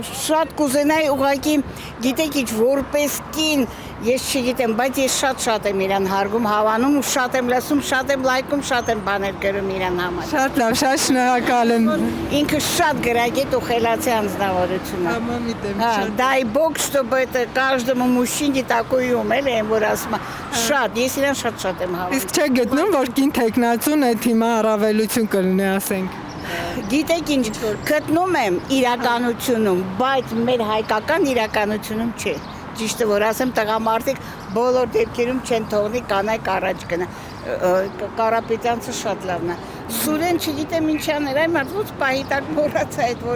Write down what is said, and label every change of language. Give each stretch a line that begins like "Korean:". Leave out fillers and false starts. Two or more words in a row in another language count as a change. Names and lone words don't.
Armenian: Շատ կուզենայի ուղղակի գիտեք ինչ որպես կին ես չգիտեմ բայց ես շատ եմ իրան հարգում հավանում ու շատ եմ լսում շատ եմ լայքում շատ եմ բաներ գրում իրան համար Շատ լավ շատ շնորհակալ եմ Ինքը շատ գրագետ ու խելացի անձնավորություն է Համամիտեմ
Russian: Дай Бог чтобы это каждому мужчине такой ум
Armenian: էլի եմ որ ասում Շատ, ես իրան շատ եմ հավանում Իսկ չեք գտնում, որ կին տեխնացուն այդ հիմա առավելություն կլինի, ասենք Գիտեք ինչ, գտնում եմ իրականությունում, բայց մեր հայկական իրականությունում չէ Ճիշտը որ ասեմ, տղամարդիկ բոլոր դեպքերում չեն թողնի կանայք առաջ գնա Կարապետյանցը շատ լավն է Սուրեն չգիտեմ ինչ աներ, այ մարդ ոնց պահի տակ մոռացա այդ որ